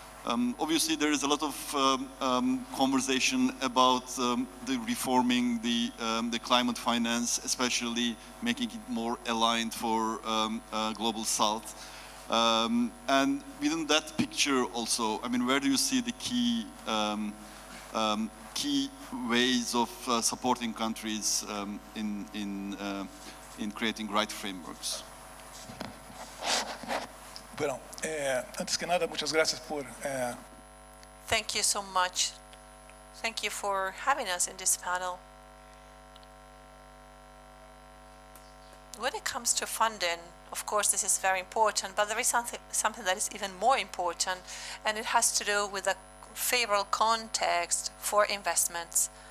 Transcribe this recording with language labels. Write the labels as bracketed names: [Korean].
[English] Obviously, there is a lot of conversation about the reforming the climate finance, especially making it more aligned for global South. And within that picture also, I mean, where do you see the key ways of supporting countries in creating right frameworks? [Spanish] Bueno, antes que nada, muchas gracias por... [English] Thank you so much. Thank you for having us in this panel. When it comes to funding, of course, this is very important, but there is something that is even more important, and it has to do with the favorable context for investments.